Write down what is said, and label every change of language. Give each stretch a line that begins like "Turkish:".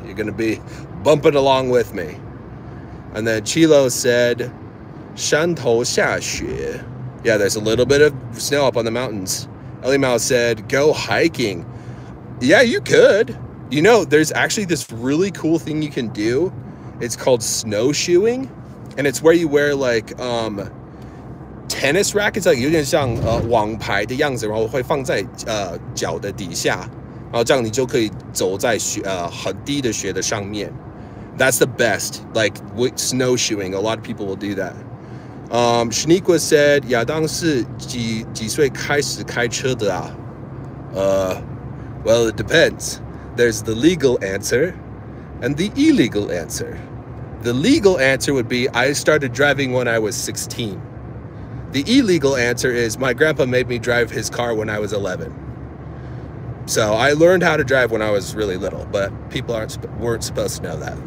English: You're gonna be bumping along with me. And then Chilo said
Chinese: 山头下雪.
English: Yeah, there's a little bit of snow up on the mountains. Elimao said, go hiking. Yeah, you could. You know, there's actually this really cool thing you can do. It's called snowshoeing. And it's where you wear like tennis rackets, like
Chinese: 有点像网牌的样子，然后会放在脚的底下，然后这样你就可以走在很低的雪的上面.
English: That's the best. Like snowshoeing, a lot of people will do that. Shaniqua said,
Chinese: 亚当是几岁开始开车的啊?
English: Well, it depends. There's the legal answer and the illegal answer. The legal answer would be I started driving when I was 16. The illegal answer is my grandpa made me drive his car when I was 11. So I learned how to drive when I was really little, but people weren't supposed to know that.